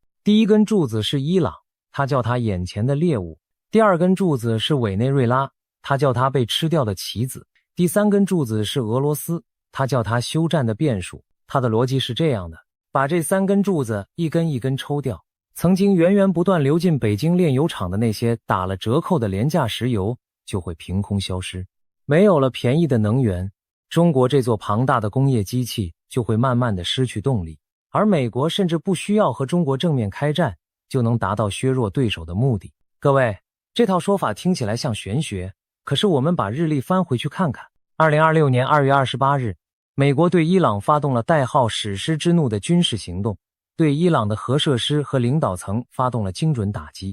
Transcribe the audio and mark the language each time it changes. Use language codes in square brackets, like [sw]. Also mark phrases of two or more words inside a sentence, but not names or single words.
[zh] 第一根柱子是伊朗，他叫他眼前的獵物；第二根柱子是委內瑞拉，他叫他被吃掉的棋子；第3根柱子是俄羅斯，他叫他休戰的變數。他的邏輯是这樣的，把這3根柱子一根一根抽掉，曾經源源不斷流進北京煉油廠的那些打了折扣的廉價石油就會憑空消失。沒有了便宜的能源，中國這座龐大的工業機器就會慢慢的失去動力，而美國甚至不需要和中國正面開戰，就能達到削弱對手的目的。各位，這套說法聽起來像玄學，可是我們把日曆翻回去看看。2026年2月28日，美國對伊朗發動了代號史詩之怒的軍事行動，對伊朗的核設施和領導層發動了精準打擊。